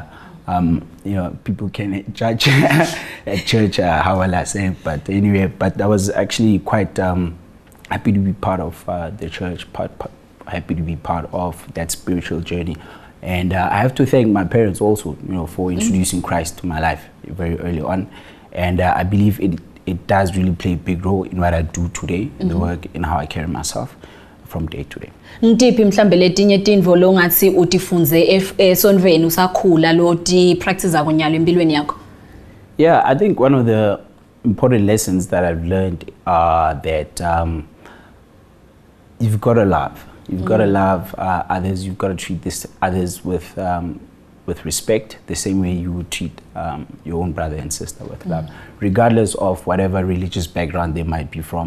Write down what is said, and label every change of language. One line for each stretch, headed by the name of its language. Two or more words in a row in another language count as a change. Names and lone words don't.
English: People can judge at church how well I sang, but anyway, but I was actually quite happy to be part of the church, happy to be part of that spiritual journey. And I have to thank my parents also, for introducing Christ to my life very early on. And I believe it does really play a big role in what I do today, in the work, in how I carry myself from day to day.
Swati: Ngitiphi mhlambe letinye tintfo longatsi utifunze esonveni usakhula lo ti practice nyalo empilweni yakho?
English: Yeah, I think one of the important lessons that I've learned are that you've got to love. You've got to love others. You've got to treat others with respect, the same way you would treat your own brother and sister with love, regardless of whatever religious background they might be from.